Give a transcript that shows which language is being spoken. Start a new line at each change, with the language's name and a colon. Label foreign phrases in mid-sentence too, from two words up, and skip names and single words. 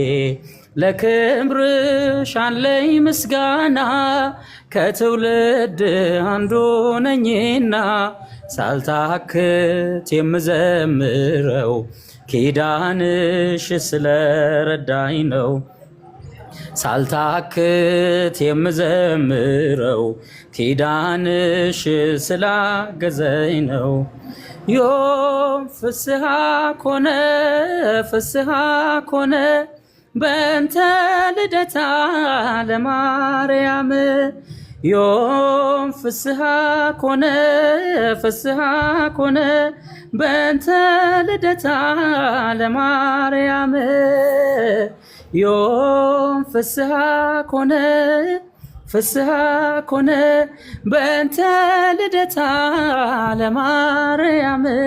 Amharic: ለክብርሽ አለኝ ምስጋና ከትውልድ አንዱ ነኝና ሳልታክት የምዘምረው ኪዳንሽ ስለረዳኝ ነው ሳልታክት የምዘምረው ኪዳንሽ ስላገዘኝ ነው
Geez: ዮም ፍስሐ ኮነ በእንተ ልደታ ለማርያም ዮም ፍስሐ ኮነ በእንተ ልደታ ለማርያም ዮም ፍስሐ ኮነ በእንተ ልደታ ለማርያም